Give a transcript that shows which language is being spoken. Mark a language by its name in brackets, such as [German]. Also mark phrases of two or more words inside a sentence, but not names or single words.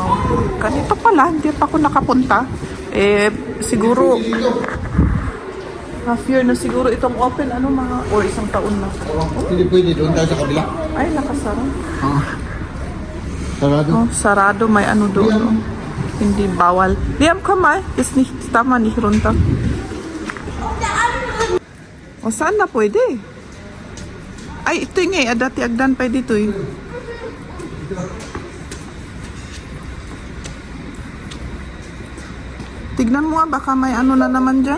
[Filipino] Ganito pala, hindi pa ako nakapunta. Siguro [English] half year [Filipino] na siguro itong open, or isang taon na. Hindi pwede doon tayo sa kabila. Ay, nakasara. Sarado. Oh, sarado, may doon. Oh. Hindi bawal. Liam, [German] komm mal. Ist nicht, tama, nicht runter. [Filipino] O, saan na pwede? Ay, ito nga dati agdan pa dito Tignan mo nga, baka may ano na naman dyan.